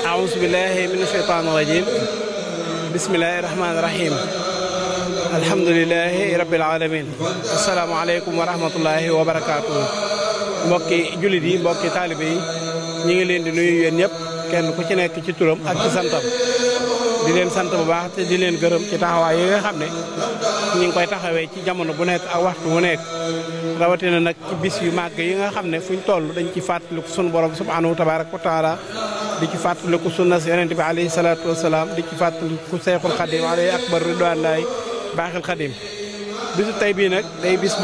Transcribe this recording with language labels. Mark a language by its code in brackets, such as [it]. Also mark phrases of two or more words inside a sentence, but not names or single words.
[ar] أعوذ بالله من الشيطان الرجيم بسم الله الرحمن الرحيم الحمد لله رب العالمين السلام عليكم ورحمة الله وبركاته [wo] mbokki jullit yi mbokki taalibe yi ñi ngi leen di nuyu yéen ñëpp kenn ku ci nekk ci turam ak ci santam di leen sant bu baax te di leen gërëm ci taxawaay yi nga xam ne ñu ngi koy taxawee ci jamono bu nekk ak waxtu bu nekk rawatina nag ci bis yu màgg yi nga xam ne fuñ toll dañ ci fàttaliku sunu borom [ar] سبحانه تبارك وتعالى [wo] di ci fàttaliku sunna si yonente bi [ar] عليه الصلاة والسلام [wo] di ci fàttaliku Seexul Xadim [ar] عليه أكبر رضوان الله [wo] baaxil Xadim bisu tey bii nag day bis boo